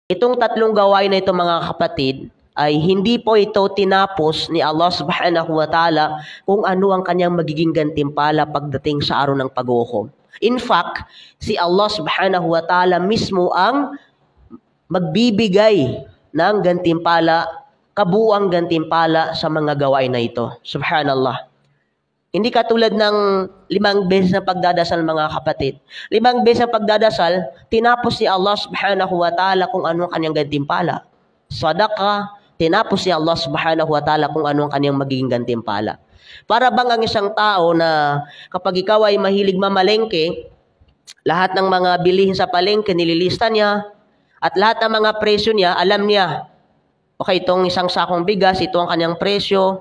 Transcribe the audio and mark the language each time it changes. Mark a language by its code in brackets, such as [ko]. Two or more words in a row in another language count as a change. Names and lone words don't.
[tl] Itong tatlong gawain na ito mga kapatid, ay hindi po ito tinapos ni Allah [ar] سبحانه وتعالى [tl] kung ano ang kanyang magiging gantimpala pagdating sa araw ng paghukom. [en] In fact, [tl] si Allah [ar] سبحانه وتعالى [tl] mismo ang magbibigay ng gantimpala, kabuuang gantimpala sa mga gawain na ito. Subhanallah. Hindi katulad ng 5 beses na pagdadasal mga kapatid. 5 beses na pagdadasal, tinapos ni Allah [ar] سبحانه وتعالى [tl] kung ano ang kanyang gantimpala. Sadaqah, tinapos ni Allah [ar] سبحانه وتعالى [tl] kung ano ang kanyang magiging gantimpala. Para bang ang isang tao na kapag ikaw ay mahilig mamalengke, lahat ng mga bilihin sa palengke nililista niya, at lahat ng mga presyo niya, alam niya. Okay, itong isang sakong bigas, ito ang kanyang presyo.